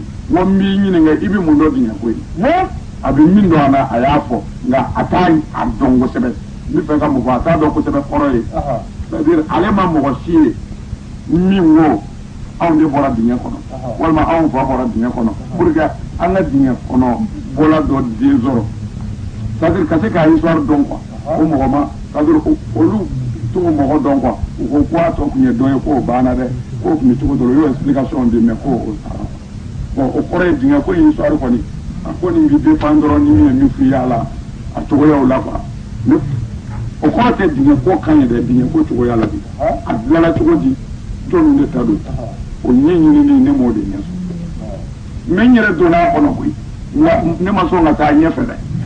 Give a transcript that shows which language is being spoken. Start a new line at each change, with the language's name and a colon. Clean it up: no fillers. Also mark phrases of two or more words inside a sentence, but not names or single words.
Bambara: n ko n b'i ɲininka i bɛ mun dɔn dingɛ ko ye a bɛ min dɔn a la a y'a fɔ nka a t'a dɔn kosɛbɛ n bɛ fɛ ka mun fɔ a t'a dɔn kosɛbɛ kɔrɔ ye
French: c'est-à-dire
Bambara: ale ma mɔgɔ si ye min ko anw de bɔra dingɛ kɔnɔ walima anw fa bɔra dingɛ kɔnɔ
French: pour que
Bambara: an ka dingɛ kɔnɔ bɔla dɔ den sɔrɔ
French: c'est-à-dire
Bambara: ka se k'a histoire dɔn quoi o mɔgɔ ma
French: c'est-à-dire
Bambara: olu t'o mɔgɔ dɔn quoi u ko ko a tɔ tun ye dɔn ye k'o banna dɛ k'o tun bɛ cogo dɔ la u y'o explication di mais k'o sara bon o kɔrɔ ye dingɛ ko in histoire kɔni a ko nin bɛ dépend dɔrɔn ni min ye min f'i ye a la a cogoyaw la quoi o kɔrɔ tɛ dingɛ ko kan ye dɛ dingɛ ko cogoya la bi a dilanna cogo di jɔnw de ta don o ɲɛɲinini ne m'o de ɲɛ sɔrɔ mais n yɛrɛ donna a kɔnɔ koyi nka ne ma sɔn ka taa ɲɛfɛ dɛ